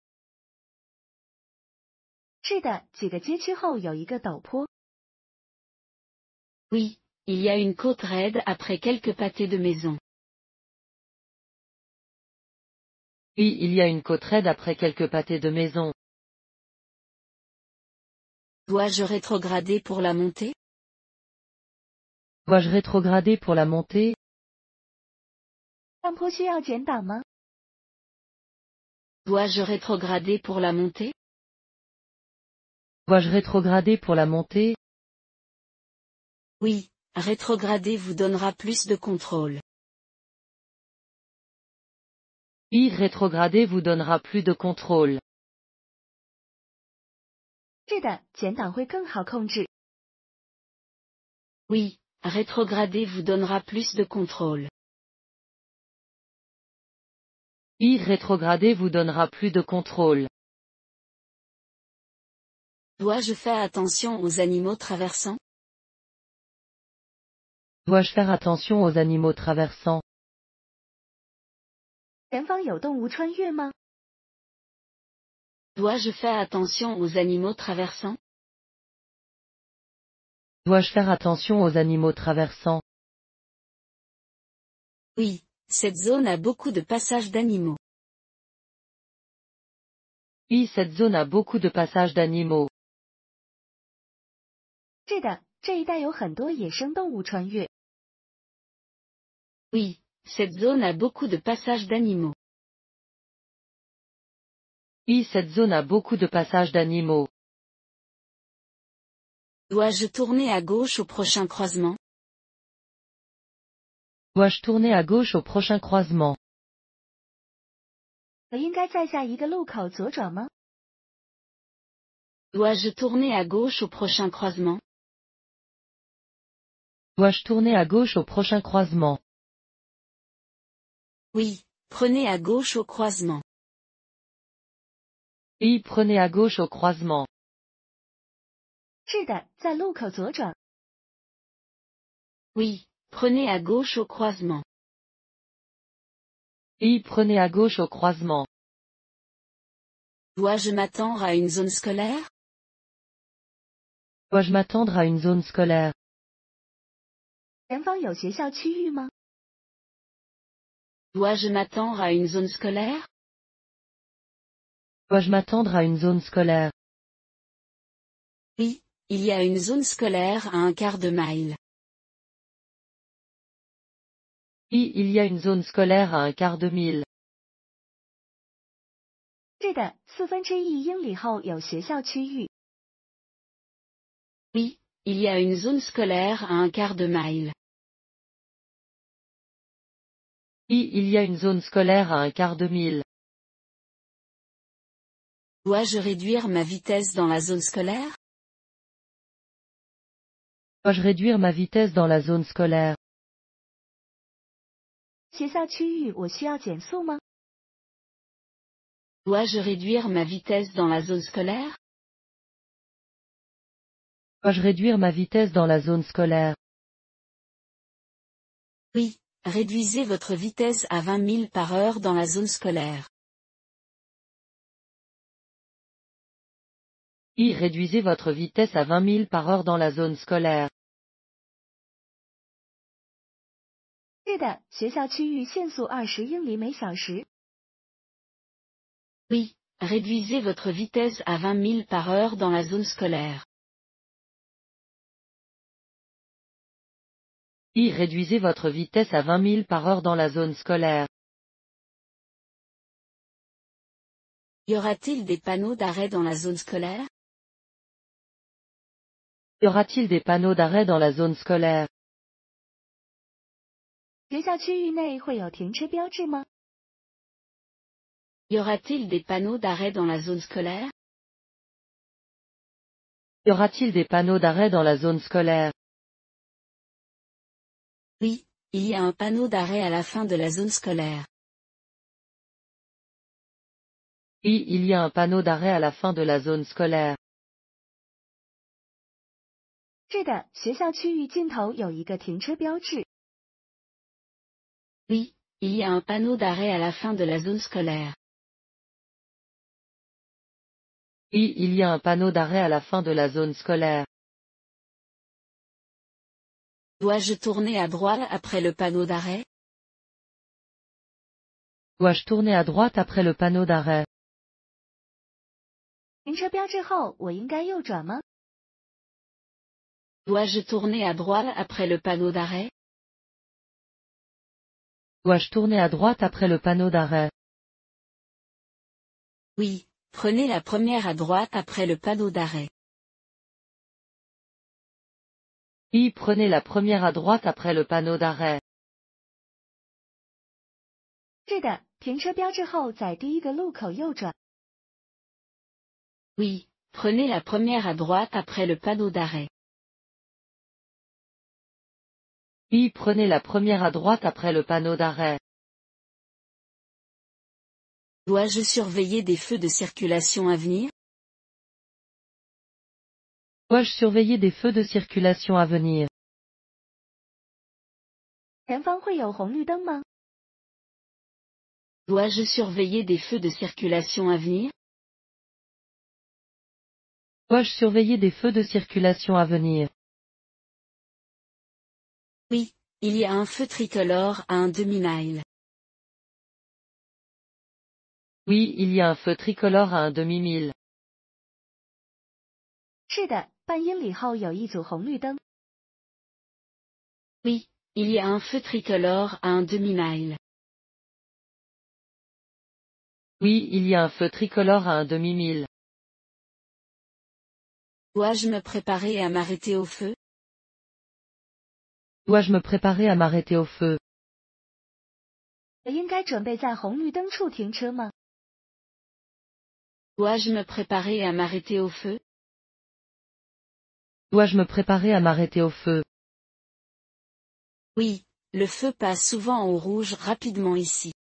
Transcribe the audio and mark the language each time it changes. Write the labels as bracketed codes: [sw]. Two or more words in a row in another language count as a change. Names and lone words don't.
[zh] 是的，几个街区后有一个陡坡。 [fr] Oui, il y a une côte raide après quelques pâtés de maison. Oui, il y a une côte raide après quelques pâtés de maison. Dois-je rétrograder pour la montée? Dois-je rétrograder pour la montée? [zh] 上坡需要减档吗？ [fr] Dois-je rétrograder pour la montée? Dois-je rétrograder pour la montée? Oui, rétrograder vous donnera plus de contrôle. Oui, rétrograder vous donnera plus de contrôle. [zh] 是的，减档会更好控制。 [fr] Oui, rétrograder vous donnera plus de contrôle. Oui, rétrograder vous donnera plus de contrôle. Dois-je faire attention aux animaux traversants? Dois-je faire attention aux animaux traversants? [zh] 前方有动物穿越吗？ [fr] Dois-je faire attention aux animaux traversants? Dois-je faire attention aux animaux traversants? Oui, cette zone a beaucoup de passages d'animaux. Oui, cette zone a beaucoup de passages d'animaux. [zh] 是的，这一带有很多野生动物穿越。 [fr] Oui, cette zone a beaucoup de passages d'animaux. Oui, cette zone a beaucoup de passages d'animaux. Dois-je tourner à gauche au prochain croisement? Dois-je tourner à gauche au prochain croisement? [zh] 我应该在下一个路口左转吗？ [fr] Dois-je tourner à gauche au prochain croisement? Dois-je tourner à gauche au prochain croisement? Oui, prenez à gauche au croisement. Oui, prenez à gauche au croisement. [zh] 是的，在路口左转。 [fr] Oui, prenez à gauche au croisement. Oui, prenez à gauche au croisement. Dois-je m'attendre à une zone scolaire? Dois-je m'attendre à une zone scolaire? [zh] 前方有学校区域吗？ [fr] Dois-je m'attendre à une zone scolaire? Dois-je m'attendre à une zone scolaire? Oui, il y a une zone scolaire à un quart de mile. Oui, il y a une zone scolaire à un quart de mille. [zh] 是的，1/4英里后有学校区域。 [fr] Oui, il y a une zone scolaire à un quart de mile. Oui, il y a une zone scolaire à un quart de mille. Dois-je réduire ma vitesse dans la zone scolaire? Dois-je réduire ma vitesse dans la zone scolaire? [zh] 学校区域我需要减速吗？ [fr] Dois-je réduire ma vitesse dans la zone scolaire? Dois-je réduire ma vitesse dans la zone scolaire? Oui, réduisez votre vitesse à 20 milles par heure dans la zone scolaire. Oui, réduisez votre vitesse à 20 milles par heure dans la zone scolaire. [zh] 是的，学校区域限速20英里每小时。 [fr] Oui, réduisez votre vitesse à 20 milles par heure dans la zone scolaire. Oui, réduisez votre vitesse à 20 milles par heure dans la zone scolaire. Y aura-t-il des panneaux d'arrêt dans la zone scolaire? Y aura-t-il des panneaux d'arrêt dans la zone scolaire? [zh] 学校区域内会有停车标志吗？ [fr] Y aura-t-il des panneaux d'arrêt dans la zone scolaire? Y aura-t-il des panneaux d'arrêt dans la zone scolaire? Oui, il y a un panneau d'arrêt à la fin de la zone scolaire. Oui, il y a un panneau d'arrêt à la fin de la zone scolaire. [zh] 是的，学校区域尽头有一个停车标志。 [fr] Oui, il y a un panneau d'arrêt à la fin de la zone scolaire. Oui, il y a un panneau d'arrêt à la fin de la zone scolaire. Dois-je tourner à droite après le panneau d'arrêt? Dois-je tourner à droite après le panneau d'arrêt? [zh] 停车标志后，我应该右转吗？ [fr] Dois-je tourner à droite après le panneau d'arrêt? Dois-je tourner à droite après le panneau d'arrêt? Oui, prenez la première à droite après le panneau d'arrêt. Oui, prenez la première à droite après le panneau d'arrêt. [zh] 是的，停车标志后在第一个路口右转。 [fr] Oui, prenez la première à droite après le panneau d'arrêt. Oui, prenez la première à droite après le panneau d'arrêt. Dois-je surveiller des feux de circulation à venir? Dois-je surveiller des feux de circulation à venir? [zh] 前方会有红绿灯吗？ [fr] Dois-je surveiller des feux de circulation à venir? Dois-je surveiller des feux de circulation à venir? Oui, il y a un feu tricolore à un demi-mile. Oui, il y a un feu tricolore à un demi-mille. [zh] 是的，半英里后有一组红绿灯。 [fr] Oui, il y a un feu tricolore à un demi-mile. Oui, il y a un feu tricolore à un demi-mille. Dois-je me préparer à m'arrêter au feu? Dois-je me préparer à m'arrêter au feu? [zh] 我应该准备在红绿灯处停车吗？ [fr] Dois-je me préparer à m'arrêter au feu? Dois-je me préparer à m'arrêter au feu? Oui, le feu passe souvent au rouge rapidement ici.